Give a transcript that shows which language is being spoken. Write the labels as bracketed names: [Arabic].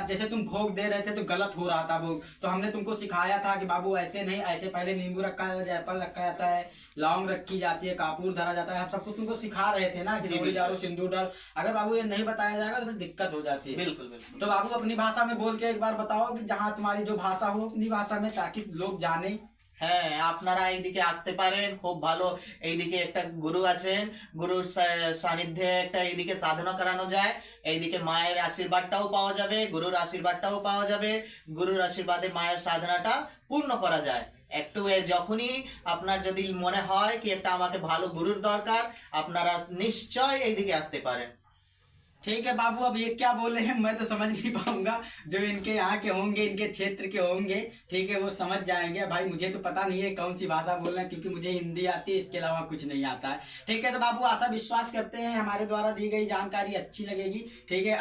[Hindi] अब जैसे तुम भोग दे रहे थे तो गलत हो रहा था भोग, तो हमने तुमको सिखाया था कि बाबू ऐसे नहीं, ऐसे पहले नींबू रखा जाता है, जायफल रखा जाता है, लौंग रखी जाती है, कापूर धरा जाता है। हम सब कुछ तुमको सिखा रहे थे ना कि जोड़ी डालो, सिंदूर डालो। अगर बाबू ये नहीं बताया जाएगा तो फिर दिक्कत हो जाती है। बिल्कुल। तो बाबू अपनी भाषा में बोल के एक बार बताओ कि जहाँ तुम्हारी जो भाषा हो अपनी भाषा में, ताकि लोग জানে। [Bangla] হ্যাঁ, আপনারা এইদিকে আসতে পারেন, খুব ভালো। এইদিকে একটা গুরু আছেন, গুরুর সান্নিধ্যে একটা এইদিকে সাধনা করানো যায়, এইদিকে মায়ের আশীর্বাদটাও পাওয়া যাবে, গুরুর আশীর্বাদটাও পাওয়া যাবে। গুরুর আশীর্বাদে মায়ের সাধনাটা পূর্ণ করা যায়। একটু যখনই আপনার যদি মনে হয় কি একটা আমাকে ভালো গুরুর দরকার, আপনারা নিশ্চয় এইদিকে আসতে পারেন। [Hindi] ठीक है बाबू, अब ये क्या बोले हैं मैं तो समझ नहीं पाऊंगा, जो इनके यहाँ के होंगे, इनके क्षेत्र के होंगे, ठीक है, वो समझ जाएंगे। भाई मुझे तो पता नहीं है कौन सी भाषा बोल रहे हैं, क्योंकि मुझे हिंदी आती है, इसके अलावा कुछ नहीं आता है। ठीक है। तो बाबू आशा विश्वास करते हैं हमारे द्वारा दी गई जानकारी अच्छी लगेगी, ठीक है।